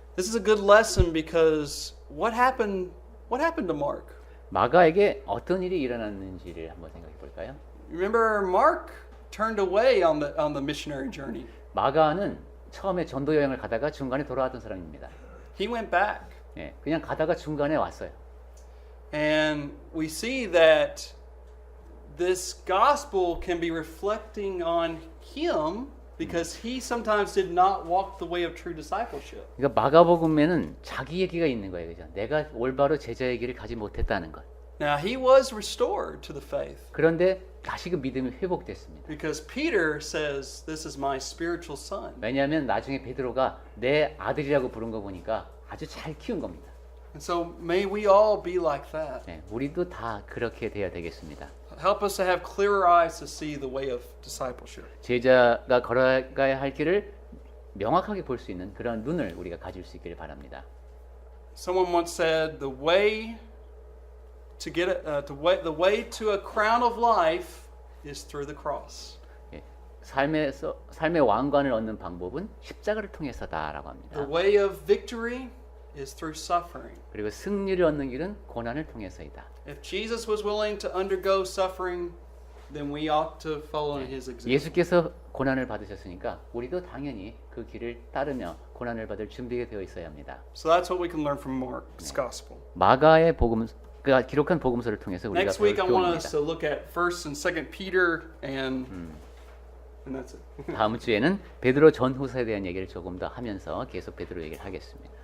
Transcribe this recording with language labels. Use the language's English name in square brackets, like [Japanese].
[English] This is a good lesson because what happened to Mark? [Korean] 마가에게 어떤 일이 일어났는지를 한번 생각해 볼까요? [English] Remember, Mark turned away on the missionary journey. [Korean] 마가는 처음에 전도 여행을 가다가 중간에 돌아왔던 사람입니다. [English] He went back. [Korean] 예, 그냥 가다가 중간에 왔어요. [English] And we see that this gospel can be reflecting on him because he sometimes did not walk the way of true discipleship. [Korean] 그러니까 마가복음에는 자기 얘기가 있는 거예요. 그죠? 내가 올바로 제자의 길을 가지 못했다는 것. [English] Now, he was restored to the faith [Korean] 그런데 다시 그 믿음이 회복됐습니다. [English] because Peter says, "This is my spiritual son." [Korean] 왜냐하면 나중에 베드로가 내 아들이라고 부른 거 보니까 아주 잘 키운 겁니다. [English] And so may we all be like that. [Korean] 예, 우리도 다 그렇게 돼야 되겠습니다. [English] Help us to have clearer eyes to see the way of discipleship. [Korean] 제자가 걸어가야 할 길을 명확하게 볼 수 있는 그런 눈을 우리가 가질 수 있기를 바랍니다. [English] Someone once said, "The way to get the way to a crown of life is through the cross." [Korean] 예, 삶의 왕관을 얻는 방법은 십자가를 통해서다라고 합니다. [English] The way of victory is through suffering. [Korean] 그리고 승리를 얻는 길은 고난을 통해서이다. [English] If Jesus was willing to undergo suffering, then we ought to follow in his example. [Korean] 예수께서 고난을 받으셨으니까 우리도 당연히 그 길을 따르며 고난을 받을 준비가 되어 있어야 합니다. [English] So that's what we can learn from Mark's gospel. [Korean] 마가의 복음가 기록한 복음서를 통해서 우리가 [English] Next week I [Korean] 배울 [English] want us to look at 1st and 2nd Peter and that's it. [Korean] 다음 주에는 베드로 전후서에 대한 얘기를 조금 더 하면서 계속 베드로 얘기를 하겠습니다.